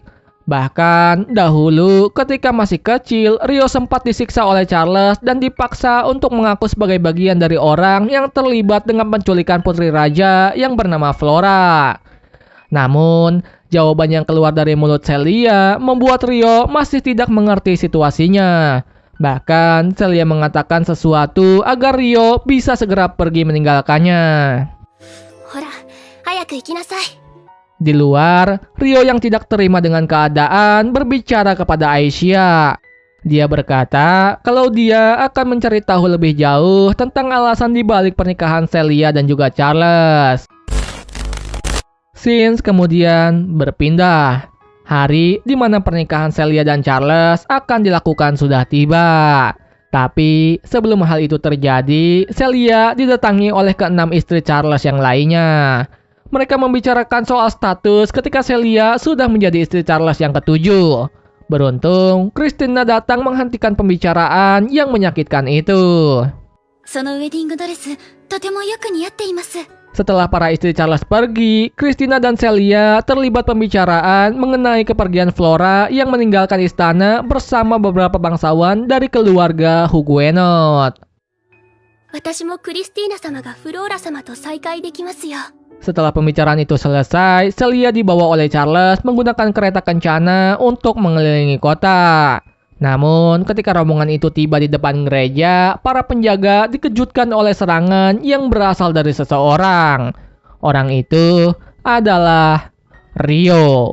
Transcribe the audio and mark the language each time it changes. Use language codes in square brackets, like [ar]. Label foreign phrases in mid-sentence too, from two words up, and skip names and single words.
[id] Bahkan dahulu ketika masih kecil, Ryo sempat disiksa oleh Charles dan dipaksa untuk mengaku sebagai bagian dari orang yang terlibat dengan penculikan putri raja yang bernama Flora. Namun, jawaban yang keluar dari mulut Celia membuat Ryo masih tidak mengerti situasinya. Bahkan Celia mengatakan sesuatu agar Ryo bisa segera pergi meninggalkannya. [ja] ほら早く行きなさい。 [id] Di luar, Ryo yang tidak terima dengan keadaan berbicara kepada Aisyah. Dia berkata kalau dia akan mencari tahu lebih jauh tentang alasan dibalik pernikahan Celia dan juga Charles. Scenes kemudian berpindah. Hari di mana pernikahan Celia dan Charles akan dilakukan sudah tiba. Tapi sebelum hal itu terjadi, Celia didatangi oleh keenam istri Charles yang lainnya. Mereka membicarakan soal status ketika Celia sudah menjadi istri Charles yang ketujuh. Beruntung, Christina datang menghentikan pembicaraan yang menyakitkan itu. [ja] そのウェディングドレスとてもよく似合っています。 [id] Setelah para istri Charles pergi, Christina dan Celia terlibat pembicaraan mengenai kepergian Flora yang meninggalkan istana bersama beberapa bangsawan dari keluarga Huguenot. [ja] 私もクリスティーナ様がフローラ様と再会できますよ。 [id] Setelah pembicaraan itu selesai, Celia dibawa oleh Charles menggunakan kereta kencana untuk mengelilingi kota. Namun, ketika rombongan itu tiba di depan gereja, para penjaga dikejutkan oleh serangan yang berasal dari seseorang. Orang itu adalah Ryo.